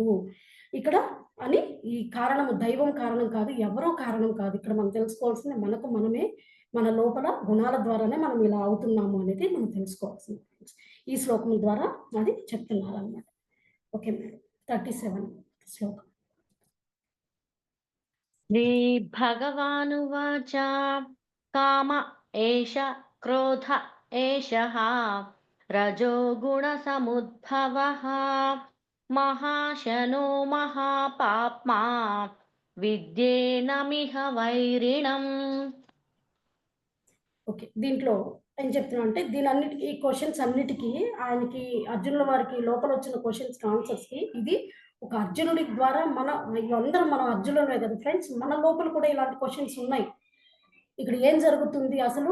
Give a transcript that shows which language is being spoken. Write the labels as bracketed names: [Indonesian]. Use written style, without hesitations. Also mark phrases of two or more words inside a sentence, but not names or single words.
[Telugu] ఇక్కడ అని ఈ కారణము దైవం కారణం కాదు. ఎవరో కారణం కాదు. ఇక్కడ మనం తెలుసుకోవాల్సింది మనకు మనమే మన లోపల గుణాల ద్వారానే మనం ఇలా అవుతున్నాము అనేది మనం తెలుసుకోవాల్సింది. ఈ శ్లోకం ద్వారా అది చెప్తున్నారనమాట. [English] okay madam. [Telugu] 37 శ్లోకం. [Sanskrit] श्रीभगवानुवाच काम एष क्रोध एषः रजोगुणसमुद्भवः महाशनो महापाप्मा विद्येनमिह वैरिणम्. [Telugu] ఓకే. దీంట్లో ఏం చెప్తున్నానంటే దీనన్నిటికి ఈ క్వెషన్స్ అన్నిటికి ఆయనకి అర్జునుల వారికి లోపలొచ్చిన క్వెషన్స్‌కి ఆన్సర్స్‌కి ఇది ఒక అర్జునుడి ద్వారా ఇవందరం మనం అర్జునులమే కదా ఫ్రెండ్స్. మన లోపల కూడా ఇలాంటి క్వెషన్స్ ఉన్నాయి. ఇక్కడ ఏం జరుగుతుంది అసలు?